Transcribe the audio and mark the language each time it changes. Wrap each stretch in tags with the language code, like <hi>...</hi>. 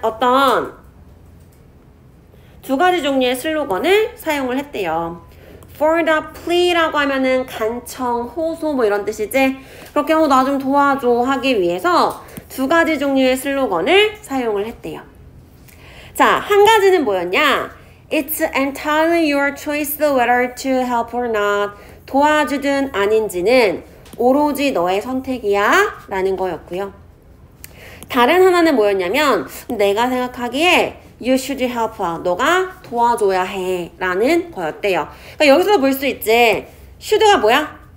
<ko>어떤 두 가지 종류의 슬로건을 사용을 했대요.</ko> <en>For the plea</en> <ko>라고 하면은 간청, 호소 뭐 이런 뜻이지. 그렇게 나 좀 도와줘 하기 위해서 두 가지 종류의 슬로건을 사용을 했대요. 자, 한 가지는 뭐였냐?</ko> <en>It's entirely your choice whether to help or not.</en> <ko>도와주든 아닌지는 오로지 너의 선택이야 라는 거였고요. 다른 하나는 뭐였냐면 내가 생각하기에</ko> <en>You should help.</en> <ko>너가 도와줘야 해 라는 거였대요. 그러니까 여기서도 볼 수 있지. should가 뭐야?</ko>